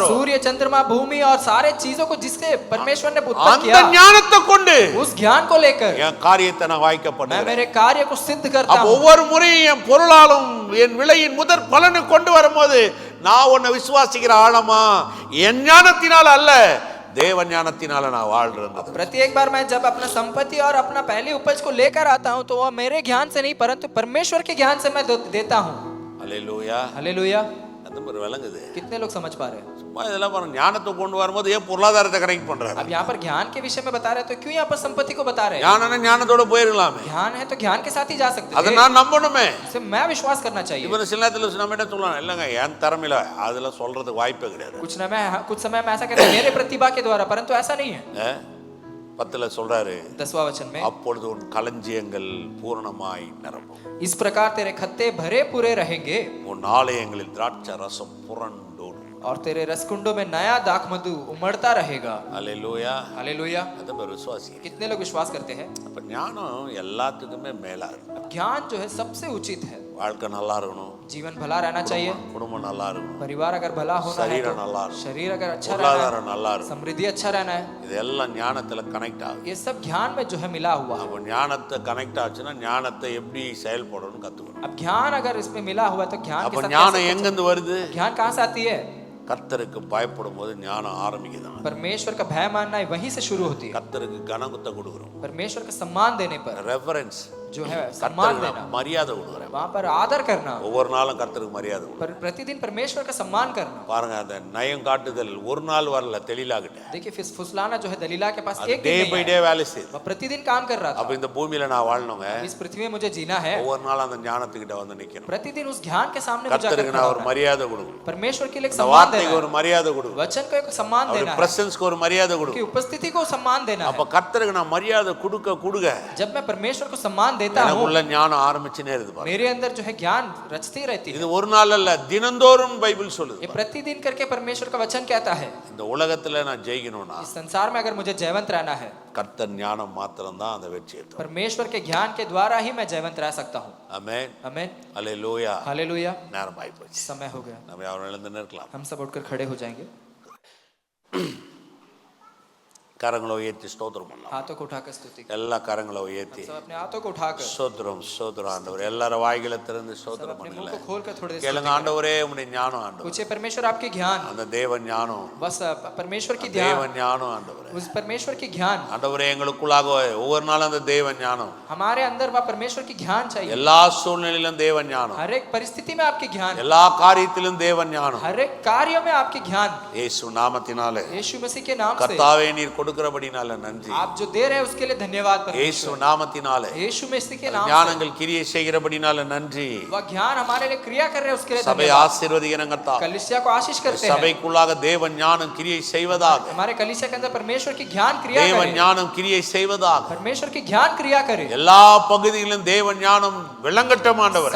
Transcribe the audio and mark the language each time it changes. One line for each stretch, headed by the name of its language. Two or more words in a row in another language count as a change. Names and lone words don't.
Hindi: सूर्य, चंद्रमा, भूमि और सारे चीजों को जिससे परमेश्वर ने उत्पन्न
Tamil: அந்த
Hindi: किया,
Tamil: ஞானத்தை கொண்டு
Hindi: उस ज्ञान को लेकर
Tamil: என் காரியத்தை நான் வாய்க்க
Hindi: मैं
Tamil: பண்ணுறேன்.
Hindi: मेरे कार्य को सिद्ध करता
Tamil: அப்ப
Hindi: हूँ।
Tamil: ஒவ்வொரு முறையும் என் பொருளாலும் என் விலையின் முதற் பலனை கொண்டு வரும்போது நான் உன்னை விசுவாசிக்கிற ஆழமா என் ஞானத்தினால அல்ல, தேவ ஞானத்தினால நான் வாழ்றேன்.
Hindi: प्रत्येक बार मैं जब अपना संपत्ति और अपना पहली उपज को लेकर आता हूँ, तो वह मेरे ज्ञान से नहीं परंतु परमेश्वर के ज्ञान से मैं देता हूँ।
Tamil: அல்லேலூயா.
Hindi: हालेलुया।
Tamil: அந்த மாதிரி விளங்குது.
Hindi: कितने लोग समझ पा रहे हैं?
Tamil: சும்மா இதெல்லாம் பாருங்க, ஞானத்தை கொண்டு வரும்போது ஏன் பொருளாதாரத்தை கனெக்ட் பண்றாரு?
Hindi: अब यहाँ पर ज्ञान के विषय में बता रहे हैं, तो क्यों यहाँ पर संपत्ति को बता रहे हैं?
Tamil: ஞானம்னா ஞானத்தோட போயிடலாமே,
Hindi: ज्ञान है तो ज्ञान के साथ ही जा सकते
Tamil: அதை
Hindi: हैं।
Tamil: நான் நம்பணுமே.
Hindi: इसे मैं विश्वास करना चाहिए।
Tamil: இப்ப சில நேரத்தில் நம்ம என்ன சொல்லலாம், இல்லைங்க என் திறமையில அதெல்லாம் சொல்றதுக்கு வாய்ப்பே கிடையாது.
Hindi: कुछ समय में ऐसा कहते हैं मेरे प्रतिभा के द्वारा, परंतु ऐसा नहीं है।
Tamil: 10 சொல்றாரு,
Hindi: 10वां वचन में,
Tamil: அப்பொழுது உன் களஞ்சியங்கள் பூரணமாய் நிரம்பும்,
Hindi: इस प्रकार तेरे खत्ते भरे पूरे रहेंगे
Tamil: உன் ஆலயங்களில் திராட்சை ரசம் புரண்டோடும்.
Hindi: और तेरे रसकुंडों में नया दाख मधु उमड़ता रहेगा।
Tamil: அல்லேலூயா.
Hindi: हालेलुया।
Tamil: அதை பேர் விசுவாசி.
Hindi: कितने लोग विश्वास करते हैं?
Tamil: அப்ப ஞானம் எல்லாத்துக்குமே மேலா இருக்கு.
Hindi: अब ज्ञान जो है सबसे उचित है।
Tamil: வாழ்க்கை நல்லா இருக்கணும்,
Hindi: जीवन भला रहना चाहिए,
Tamil: குடும்பம் நல்லா இருக்கணும்,
Hindi: परिवार अगर भला होना है, शरीर तो
Tamil: நல்லா இருக்கணும்,
Hindi: शरीर अगर अच्छा रहना
Tamil: பொருளாதாரம் நல்லா
Hindi: है,
Tamil: இருக்கணும்.
Hindi: समृद्धि अच्छा रहना है,
Tamil: இதெல்லாம் ஞானத்துல கனெக்ட் ஆகுது.
Hindi: ये सब ज्ञान में जो है मिला हुआ है।
Tamil: அப்ப ஞானத்தை கனெக்ட் ஆச்சுன்னா ஞானத்தை எப்படி செயல்படணும்னு கத்துக்கணும்.
Hindi: अब ज्ञान अगर इसमें मिला हुआ है, तो ज्ञान के
Tamil: அப்ப
Hindi: साथ
Tamil: ஞானம்
Hindi: कैसे
Tamil: எங்கிருந்து வருது?
Hindi: ज्ञान कहाँ से आती है?
Tamil: கர்த்தருக்கு பயப்படும் போது ஞானம் ஆரம்பிக்குதான்.
Hindi: परमेश्वर का भय मानना है वहीं से शुरू होती है।
Tamil: கர்த்தருக்கு கனத்தை கொடுக்குறோம்,
Hindi: परमेश्वर का सम्मान देने पर,
Tamil: ரெஃபரன்ஸ்
Hindi: जो है सम्मान देना,
Tamil: மரியாதை கொடுக்குறேன்.
Hindi: वहां पर आदर करना,
Tamil: ஒவ்வொரு நாளும் கர்த்தருக்கு மரியாதை கொடுக்குறேன்.
Hindi: प्रतिदिन परमेश्वर का सम्मान करना।
Tamil: பாருங்க, அந்த நயம் காட்டுதல் ஒரு நாள் வரல தெளிலாகிட்ட,
Hindi: देखिए फुसलाना जो है दलीला के पास एक
Tamil: டே
Hindi: दिन
Tamil: பை
Hindi: नहीं
Tamil: டே
Hindi: आया,
Tamil: வேலை செய்யுது.
Hindi: वह प्रतिदिन काम कर रहा
Tamil: அப்ப
Hindi: था।
Tamil: இந்த பூமியில நான் வாழணுங்க,
Hindi: इस पृथ्वी में मुझे जीना है,
Tamil: ஒவ்வொரு நாளும் அந்த ஞானத்துக்கிட்ட வந்து நிக்கணும்.
Hindi: प्रतिदिन उस ज्ञान के सामने मुझे जाकर
Tamil: கர்த்தருக்கு
Hindi: खड़ा
Tamil: நான் ஒரு
Hindi: होना है।
Tamil: மரியாதை கொடுக்கணும்,
Hindi: परमेश्वर के लिए एक
Tamil: இந்த
Hindi: सम्मान
Tamil: வார்த்தைக்கு
Hindi: देना
Tamil: ஒரு
Hindi: है,
Tamil: மரியாதை கொடுக்கணும்,
Hindi: वचन को एक सम्मान
Tamil: அவருடைய
Hindi: देना है,
Tamil: பிரசன்ஸ்க்கு ஒரு மரியாதை
Hindi: की
Tamil: கொடுக்கணும்.
Hindi: उपस्थिति को सम्मान देना
Tamil: அப்ப
Hindi: है।
Tamil: கர்த்தருக்கு நான் மரியாதை கொடுக்க கொடுக்க
Hindi: जब मैं परमेश्वर को सम्मान देता हूँ,
Tamil: எனக்குள்ள ஞானம் ஆரம்பிச்சுனே இருக்குது பாருங்க.
Hindi: मेरे अंदर जो है ज्ञान रचती रहती है।
Tamil: இது ஒரு நாள் அல்ல, தினந்தோறும் பைபிள் சொல்லுது.
Hindi: ये प्रतिदिन करके परमेश्वर का वचन कहता है,
Tamil: இந்த உலகத்துல நான் ஜெயிக்கணும்னா
Hindi: इस संसार में अगर मुझे जयवंत रहना है,
Tamil: கர்த்தர் ஞானம் மாத்திரம் தான் அந்த வெற்றியை தரும்.
Hindi: परमेश्वर के ज्ञान के द्वारा ही मैं जयवंत रह सकता हूँ।
Tamil: ஆமென்.
Hindi: आमीन,
Tamil: அல்லேலூயா.
Hindi: हालेलुया।
Tamil: நேரம் ஆகி போச்சு.
Hindi: समय हो गया,
Tamil: நம்ம யாரும் எழுந்து நிற்கலாம்.
Hindi: हम सब उठकर खड़े हो जाएंगे,
Tamil: கரங்களை உயர்த்தி ஸ்தோத்திரம் பண்ணலாம்.
Hindi: हाथों को उठाकर स्तुति करें।
Tamil: எல்லா கரங்களை உயர்த்தி
Hindi: सब अपने हाथों को उठाकर,
Tamil: ஸ்தோத்திரம் ஸ்தோத்திரம் ஆண்டவர். எல்லாரும் வாய்களை திறந்து
Hindi: सब
Tamil: ஸ்தோத்திரம்
Hindi: अपने मुंह
Tamil: பண்ணுங்க.
Hindi: को खोलकर थोड़ी देर
Tamil: கேளுங்க, ஆண்டவரே உம்முடைய ஞானம் ஆண்டவர்.
Hindi: पूछिए परमेश्वर आपकी ज्ञान,
Tamil: அந்த தேவ ஞானம்,
Hindi: बस परमेश्वर की
Tamil: தேவ
Hindi: ध्यान,
Tamil: ஞானம் ஆண்டவரே.
Hindi: उस परमेश्वर की ज्ञान
Tamil: ஆண்டவரே எங்களுக்குள்ளாக ஒவ்வொரு நாளும் அந்த தேவ ஞானம்,
Hindi: हमारे अंदर, वह परमेश्वर की ज्ञान चाहिए।
Tamil: எல்லா சூழ்நிலையிலும் தேவ ஞானம்,
Hindi: हर एक परिस्थिति में आपकी ज्ञान,
Tamil: எல்லா காரியத்திலும் தேவ ஞானம்.
Hindi: हर एक कार्य में आपकी ज्ञान,
Tamil: இயேசு நாமத்தினாலே
Hindi: यीशु मसीह के नाम से
Tamil: கர்த்தாவே நீர் கொடுக்கிறபடினால நன்றி.
Hindi: आप जो दे रहे हैं उसके लिए धन्यवाद
Tamil: இயேசு
Hindi: परमेश्वर।
Tamil: நாமத்தினாலே
Hindi: यीशु मसीह के नाम से
Tamil: ஞானங்கள் கிரியை செய்கிறபடினால நன்றி.
Hindi: वह ज्ञान हमारे लिए क्रिया कर रहे हैं उसके लिए
Tamil: சபை
Hindi: धन्यवाद।
Tamil: ஆசீர்வதிக்கிறங்க கர்த்தாவே.
Hindi: कलीसिया को आशीष करते हैं,
Tamil: சபைக்குள்ளாக தேவ ஞானம் கிரியை செய்வதாக,
Hindi: हमारे कलीसिया के अंदर परमेश्वर की ज्ञान क्रिया
Tamil: தேவ
Hindi: करे,
Tamil: ஞானம் கிரியை செய்வதாக.
Hindi: परमेश्वर की ज्ञान क्रिया करे,
Tamil: எல்லா பகுதிகளிலும் தேவ ஞானம் விளங்கட்டும் ஆண்டவரே.